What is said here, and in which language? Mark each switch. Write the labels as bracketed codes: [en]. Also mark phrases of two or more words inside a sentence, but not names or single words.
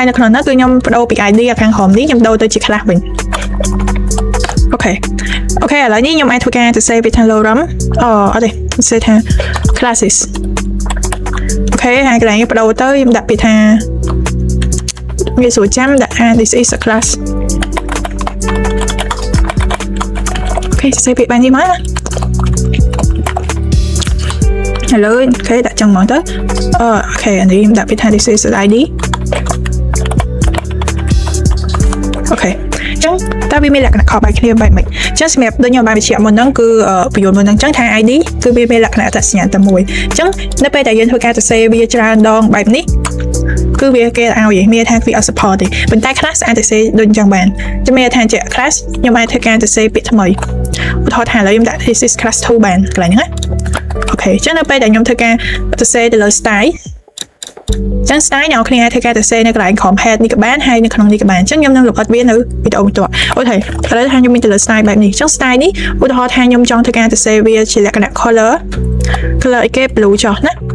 [km] នៅក្នុងហ្នឹងគឺខ្ញុំបដូរពី id ខាងក្រោមនេះខ្ញុំដូរទៅជា class វិញអូខេឥឡូវនេះខ្ញុំអាចធ្វើការសរសេរវាថា lorem អត់ទេសរសេរថា classes អូខេហើយកន្លែងនេះបដូរទៅខ្ញុំដាក់ពាក្យថាវាស្រួលចាំដាក់ [en] this is a class [km] អូខេសរសេរពាក្យបែបនេះមកឥឡូវអូខេដាក់ចឹងមកទៅអូខេអានេះខ្ញុំដាក់ពាក្យថា [en] this is an id [km] អូខេចឹងតើវាមានលក្ខណៈខុសបែបគ្នាបែបម៉េចចឹងសម្រាប់ដូចខ្ញុំបានបញ្ជាក់មុនហ្នឹងគឺបញ្យល់មុនហ្នឹងចឹងថា ID គឺវាមានលក្ខណៈអត្តសញ្ញាណតែមួយចឹងនៅពេលដែលយើង ធ្វើការសរសេរវាច្រើនដងបែបនេះគឺវាគេឲ្យមានថាវាអត់ support ទេប៉ុន្តែ class អាចសរសេរដូចអញ្ចឹងបានជំ នឿថាជា class ខ្ញុំអាចធ្វើការសរសេរពាក្យថ្មីឧទាហរណ៍ថាឥឡូវខ្ញុំដាក់ [en] this is class 2 [km] បានកន្លែងហ្នឹងណាអូខេចឹងនៅពេលដែលខ្ញុំធ្វើការសរសេរទៅលើ style ចឹង style អ្នកគ្នាអាចធ្វើការសរសេរនៅកន្លែង head នេះក៏បានហើយនៅក្នុងនេះក៏បានចឹងខ្ញុំនឹងលម្អិតវានៅវីដេអូបន្ទាប់អូខេឥឡូវថាខ្ញុំមានទៅលើ style បែបនេះចឹង style នេះឧទាហរណ៍ថាខ្ញុំចង់ធ្វើការសរសេរវាជាលក្ខណៈ color អីគេ blue ចុះណា